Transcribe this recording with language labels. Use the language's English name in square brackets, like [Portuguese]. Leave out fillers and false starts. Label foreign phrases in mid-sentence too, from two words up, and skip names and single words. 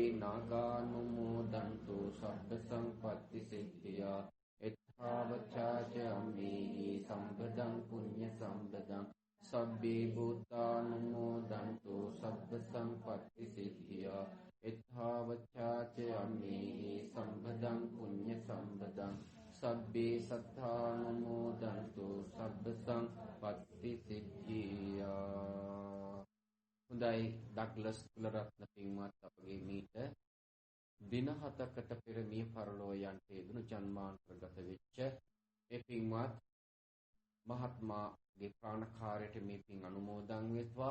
[Pali] නාගානුමෝදන්තු සබ්බ සම්පත්ති සිද්ධියා එත්තාවචාචම්මේ සම්බදං පුඤ්ඤ සම්බදං සබ්බේ භූතානුමෝදන්තු සබ්බ සම්පත්ති සිද්ධියා සබ්බේ සත්තානුමෝදන්තු සබ්බ සංපත්ති සිද්ධියා. [Sinhala] හොඳයි ඩග්ලස් කුලරත්න පින්වත් අපගේ මීට දින 7කට පෙර මිය පරලෝ යන්ට යෙදුණු ජන්මාන්තරගත වෙච්ච මේ පින්වත් මහත්මාගේ ප්‍රාණකාරයට මේ පින් අනුමෝදන් වෙත්වා.